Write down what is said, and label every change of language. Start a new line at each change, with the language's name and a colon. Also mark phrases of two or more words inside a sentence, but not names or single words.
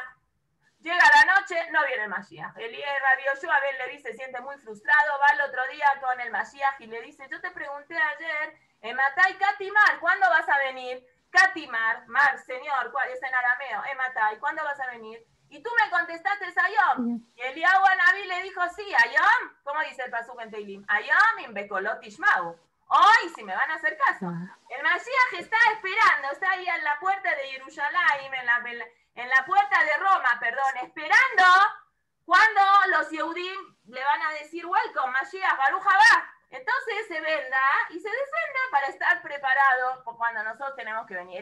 Spanish: Llega la noche, no viene el Mashiach. Rabbi Yoshua ben Levi se siente muy frustrado, va el otro día con el Mashiach y le dice, yo te pregunté ayer,
Aramaic: מתי קאתי מר,
Spanish: ¿cuándo vas a venir? Katimar, Mar, señor, ¿cuál es en arameo? Matai, ¿cuándo vas a venir? Y tú me contestaste Ayom. Y Eliyahu Anabí le dijo, sí, Ayom. ¿Cómo dice el pasuk en Teilim?
Hebrew: היום אם בקולו תשמעו.
Spanish: Hoy, si me van a hacer caso. El Mashiach está esperando, está ahí en la puerta de Jerusalén, en la puerta de Roma, perdón, esperando cuando los Yehudim le van a decir, welcome,
Hebrew: משיח, ברוך הבא.
Spanish: Entonces se venda y se desvenda para estar preparado cuando nosotros tenemos que venir.